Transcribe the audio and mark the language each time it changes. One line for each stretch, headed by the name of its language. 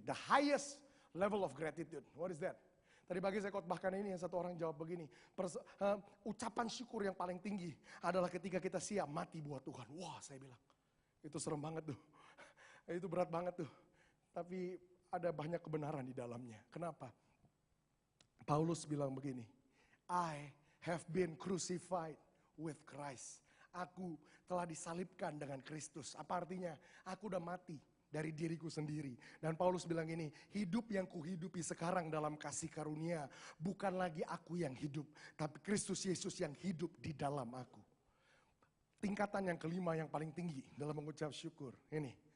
English: The highest level of gratitude. What is that?
Indonesian: Tadi pagi saya khotbahkan ini, yang satu orang jawab begini. Ucapan syukur yang paling tinggi adalah ketika kita siap mati buat Tuhan. Wah, saya bilang. Itu serem banget tuh. Itu berat banget tuh. Tapi ada banyak kebenaran di dalamnya. Kenapa?
English: Paulus
Indonesian: bilang begini,
English: I have been crucified with Christ.
Indonesian: Aku telah disalibkan dengan Kristus. Apa artinya? Aku udah mati dari diriku sendiri. Dan Paulus bilang ini, hidup yang kuhidupi sekarang dalam kasih karunia, bukan lagi aku yang hidup, tapi Kristus Yesus yang hidup di dalam aku. Tingkatan yang kelima yang paling tinggi dalam mengucap syukur. Ini.